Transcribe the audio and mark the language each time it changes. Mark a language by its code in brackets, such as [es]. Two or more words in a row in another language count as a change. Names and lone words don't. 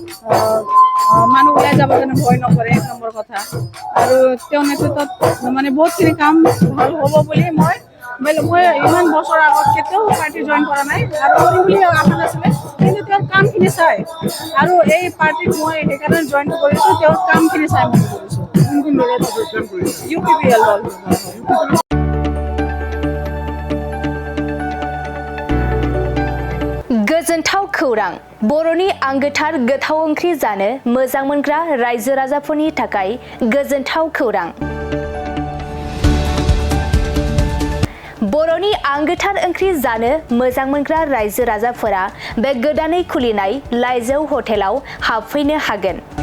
[as] মানুহ ওলাই যাব কাৰণে ভয় নকৰে 1 নম্বৰ কথা আৰু তেওঁ নেতৃত্বত মানে বহুতখিনি কাম ভাল হ'ব বুলি মই ইমান বছৰ আগত কেতিয়াও [en] party join [as] কৰা নাই আৰু কৰিম বুলি আশা নাছিলে কিন্তু তেওঁৰ কামখিনি চাই আৰু এই পাৰ্টিত মই সেইকাৰণে জইন কৰিছোঁ তেওঁৰ কামখিনি চাই মই কৰিছোঁ UPPL দল [brx] गोजोनथाव खौरां बर'नि आंगोथार गोथाव ओंख्रि जानो मोजां मोनग्रा रायजो राजाफोरनि थाखाय गोजोनथाव खौरां बर'नि आंगोथार ओंख्रि जानो मोजां मोनग्रा रायजो राजाफोरा बे गोदानै खुलिनाय लाइजौ हटेलाव हाबफैनो हागोन